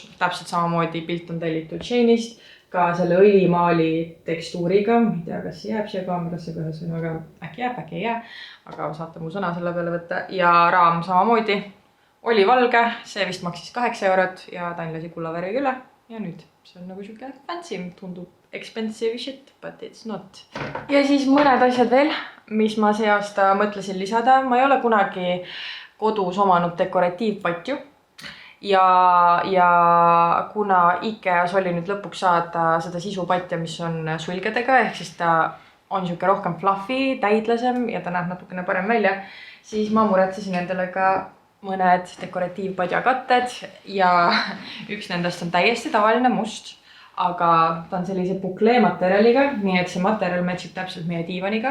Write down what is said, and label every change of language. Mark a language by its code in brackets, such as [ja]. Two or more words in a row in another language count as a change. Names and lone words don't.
[et] Täpselt samamoodi pilt on tellitud Shane'ist, ka selle õlimaali tekstuuriga. Ma ei tea, kas see jääb siia kaamerasse kõhes või aga äkki jääb, äkki ei jää. Aga saate mu sõna selle peale võtta. Ja raam samamoodi oli valge, see vist maksis 8 eurot ja Tain lasi kullavärviga üle. Ja nüüd see on nagu siuke fancy, tundub [en] expensive shit, but it's not. [et] Ja siis mõned asjad veel, mis ma see aasta mõtlesin lisada. Ma ei ole kunagi kodus omanud dekoratiivpatju ja kuna Ikeas oli nüüd lõpuks saada seda sisupatja, mis on sulgedega, ehk siis ta on siuke rohkem fluffy, täidlasem ja ta näeb natukene parem välja, siis ma muretsesin endale ka mõned dekoratiivpadja katted ja üks nendest on täiesti tavaline must, aga ta on sellise buklee materjaliga, nii et see materjal matchib täpselt meie diivaniga.